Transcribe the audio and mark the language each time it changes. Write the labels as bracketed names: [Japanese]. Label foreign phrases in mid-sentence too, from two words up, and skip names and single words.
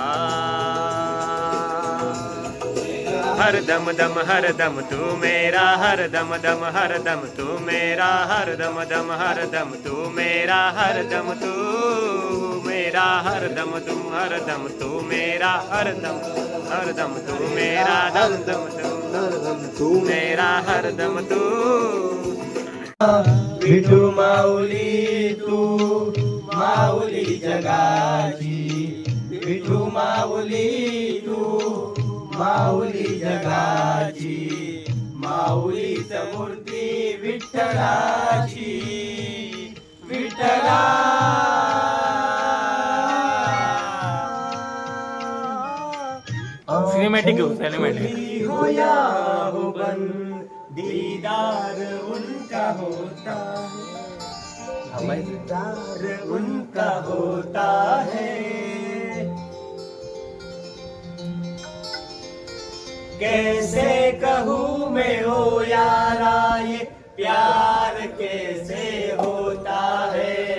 [Hindi] हर दम दम हर दम तू मेरा हर दम दम हर दम तू मेरा हर दम दम हर दम तू मेरा हर दम तू मेरा हर दम तुम हर दम तू मेरा हर दम तू मेरा दम दम तू मेरा हर दम तू. [Marathi] विठू माऊली तू माऊली जगाची, विठू माऊली तू माऊली जगाची, माऊलीच मूर्ती विठ्ठलाची, विठ्ठला सिनेमॅटिक घेऊ सिनेमॅटिक. [Hindi] होया हो बन दीदार उनका होता है, दीदार उनका होता है, कैसे कहूँ मैं ओ यारा ये प्यार कैसे होता है.